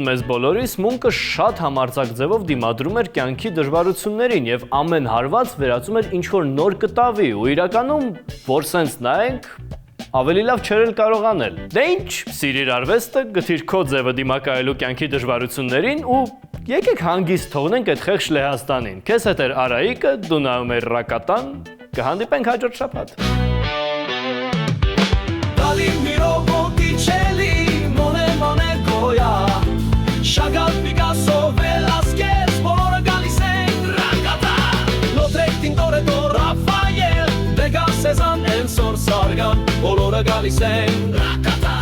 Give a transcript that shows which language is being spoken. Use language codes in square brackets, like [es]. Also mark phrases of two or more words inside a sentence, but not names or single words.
[hy] մեզ բոլորիս Մունկը շատ համարձակ ձևով դիմադրում էր կյանքի դժվարություններին եւ ամեն հարված վերածում էր ինչ-որ նոր կտավի ու իրականում, որ սենց նայենք, ավելի լավ չէր էլ կարող անել։ Դե ինչ, սիրիր արվեստը, գտիր քո ձևը դիմակայելու կյանքի դժվարություններին ու եկեք հանգիստ թողնենք այդ խեղճ Լեհաստանին։ Քեզ հետ էր Արայիկը, դու նայում ես Ռակատան, կհանդիպենք հաջորդ շաբաթ։ Dali miro Botticelli, Monet Goya, Chagall, Picasso, Velázquez, Bora Galiseng, Rakata, Lautrec, Tintoretto, Raphael, Degas, Cézanne, Ensor, Sargan, Olora Galiseng, Rakata.